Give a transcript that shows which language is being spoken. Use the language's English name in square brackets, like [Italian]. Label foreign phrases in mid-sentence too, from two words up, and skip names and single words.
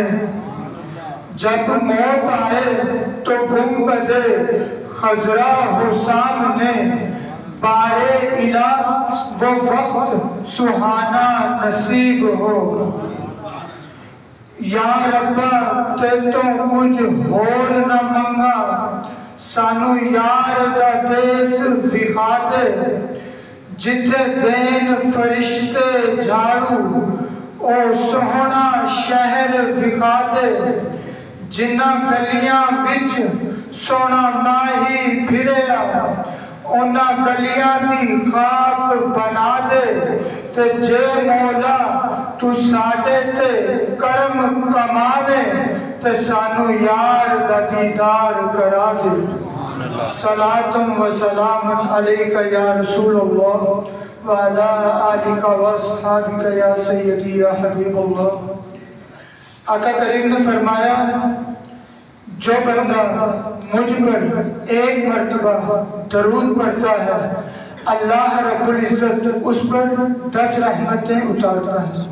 [Urdu] جب موت آئے تو گنبد خضرا ہو سامنے. بارے الہ وہ وقت سہانا نصیب ہو. [Punjabi] یا ربا تے تو کچھ ہور نہ منگا سانو یار دا دیس دکھا دے. جتھے دین فرشتے جھاڑو او سوہنا شہر دکھا دے. جنہ گلیاں وچ سونا ماہی پھریا اونا گلیاں دی خاک بنا دے. تے جے مولا تو ساڈے تے کرم کماوے تے سانو یار دا دیدار کرا دے. [Arabic] صلاۃ و سلام علیک یا رسول اللہ وعلی آلک واصحابک یا سیدی یا حبیب اللہ. [Urdu] آقا کریم نے فرمایا جو بندہ مجھ پر ایک مرتبہ درود پڑھتا ہے اللہ رب العزت اس پر 10 رحمتیں اتارتا ہے.